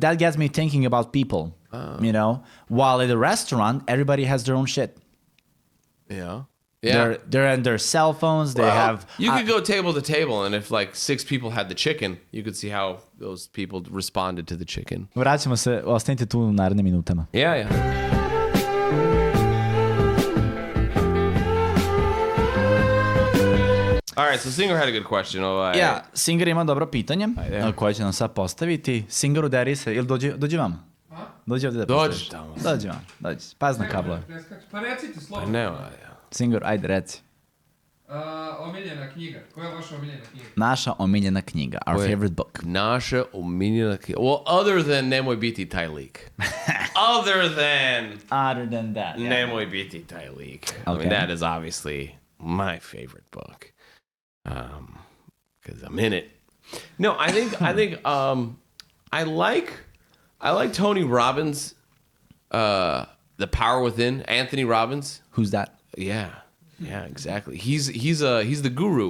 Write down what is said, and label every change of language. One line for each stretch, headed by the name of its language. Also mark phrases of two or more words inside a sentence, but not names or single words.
English: That gets me thinking about people, While at a restaurant, everybody has their own shit. Yeah. They're on their cell phones. They have. You could go table to table, and if like 6 people had the chicken, you could see how those people responded to the chicken.
Bosnian: Vraćamo se, ostanite tu u narednim minutama.
English: Yeah. All right, so Singer had a good question.
Bosnian: Singer ima dobro pitanje koje će nam sad postaviti. Singer, udari se, ili dođi vam? Dođi ovdje da postaviš. Dođi vam, dođi. Paz na kablove. Pa recite slobodno. Ne, Singer, ajde, reci. Omiljena knjiga. Koja je vaša omiljena knjiga? Naša omiljena knjiga.
English: Our Wait. favorite book.
Bosnian: Naša omiljena knjiga.
English: Well, other than Nemoj biti taj lik. Other than that. Nemoj biti taj lik. I Okay. mean, that is obviously my favorite book. Because I'm in it. No, I think I like Tony Robbins, The Power Within. Anthony Robbins. Who's that? Yeah, exactly. He's the guru.